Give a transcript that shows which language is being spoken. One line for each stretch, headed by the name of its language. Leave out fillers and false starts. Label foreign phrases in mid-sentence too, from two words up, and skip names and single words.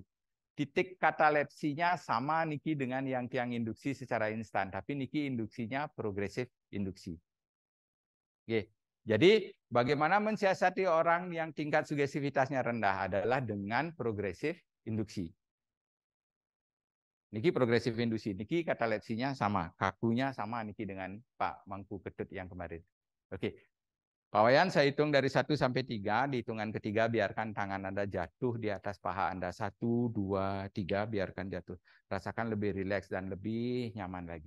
Indonesian: Titik katalepsinya sama Niki dengan yang tiang induksi secara instan, tapi Niki induksinya progresif induksi. Jadi bagaimana mensiasati orang yang tingkat sugestivitasnya rendah adalah dengan progresif induksi. Niki progresif induksi, Niki katalepsinya sama, kakunya sama Niki dengan Pak Mangku Ketut yang kemarin. Oke, Pak Wayan saya hitung dari 1 sampai 3, di hitungan ketiga biarkan tangan Anda jatuh di atas paha Anda. 1, 2, 3, biarkan jatuh. Rasakan lebih rileks dan lebih nyaman lagi.